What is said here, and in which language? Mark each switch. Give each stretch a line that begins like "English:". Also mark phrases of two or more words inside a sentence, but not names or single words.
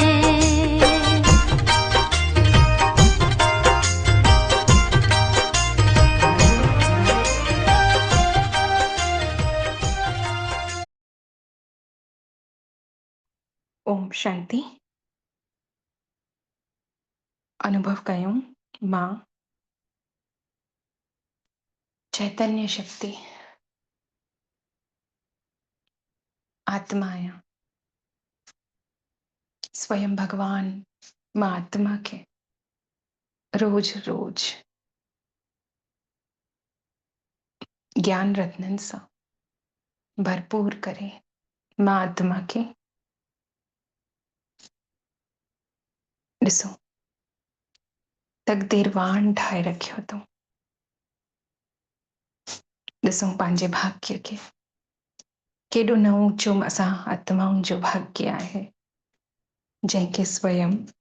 Hindi: ओम शांति।
Sindhi: अनुभव कयूं मां चैतन्य शक्ति आत्माया स्वयं भगवान मां आत्मा के रोज रोज ज्ञान रत्नन सा भरपूर करे। मां आत्मा के ॾिसो तकदीरवान ठाहे रखियो तो। ॾिसो पंहिंजे भाग्य के केॾो न ऊंचो असां आत्माउनि जो भाग्य आहे, जंहिंखे स्वयं